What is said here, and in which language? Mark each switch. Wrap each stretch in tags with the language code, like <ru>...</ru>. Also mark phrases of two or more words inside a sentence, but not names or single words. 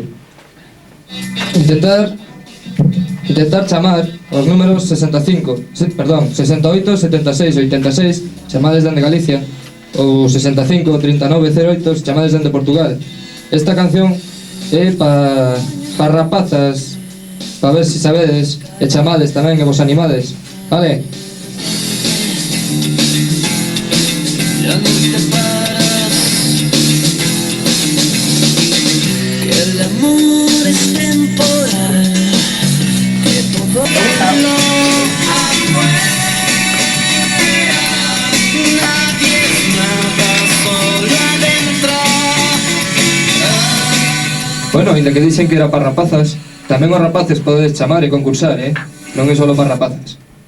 <gl>Intentar chamar os números 68, 76, 86, chamades dende Galicia, ou 65, 39, 08, chamades dende Portugal. Esta canción é pa rapazas, pa ver se sabedes, e chamades tamén e vos animades, vale?</gl> <es>Ya no te paras, que el amor es temporal, que todo no afuera, nadie es nada solo adentro. Bueno,</es> <gl>ainda que dixen que era para rapazas, tamén os rapaces podedes chamar e concursar, non é só para rapazas.</gl>